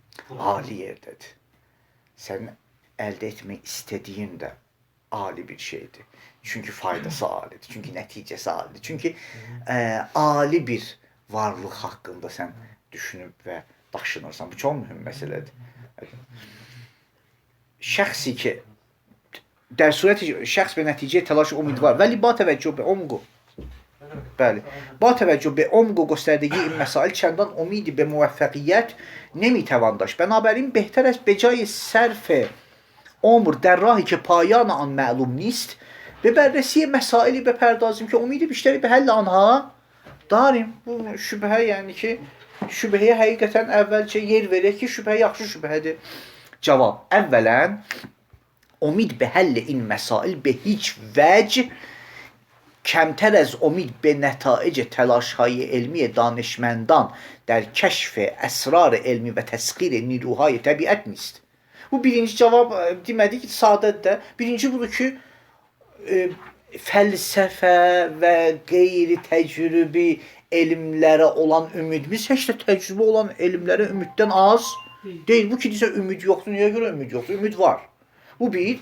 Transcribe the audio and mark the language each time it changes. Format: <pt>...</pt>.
<az>Ali yerdədir. Sən əldə etmək istədiyin də ali bir şeydir. Çünki faydası alidir. Çünki nəticəsi alidir. Çünki ali bir varlıq haqqında sən düşünüb və daşınırsan. Bu çox mühüm məsələdir. Şəxsi ki,</az> <fa>در صورت شخص به نتیجه تلاش امیدوار ولی با توجه به عمق بله با توجه به عمق و گستردگی این مسائل چندان امیدی به موفقیت نمیتوان داشت. بنابراین بهتر است به جای صرف عمر در راهی که پایان آن معلوم نیست به بررسی مسائلی بپردازیم که امید بیشتری به حل آنها داریم.</fa> <az>Bu şübhə yəni ki, şübhəyə həqiqətən əvvəlcə yer verək ki, şübhə yaxşı şübhədir. Cavab. Əvvələn</az> <fa>امید به حل این مسائل به هیچ وجه کمتر از امید به نتایج تلاش‌های علمی دانشمندان در کشف اسرار علمی و تسخیر نیروهای طبیعت نیست.</fa> <az>Bu birinci cavab demədik ki, sadədir də. Birinci budur ki, fəlsəfə və qeyri təcrübi elmlərə olan ümidimiz heç də təcrübə olan elmlərə ümiddən az deyil. Bu ki, desə ümid yoxdur. Niyə görə ümid yoxdur? Ümid var. Bu bir.</az>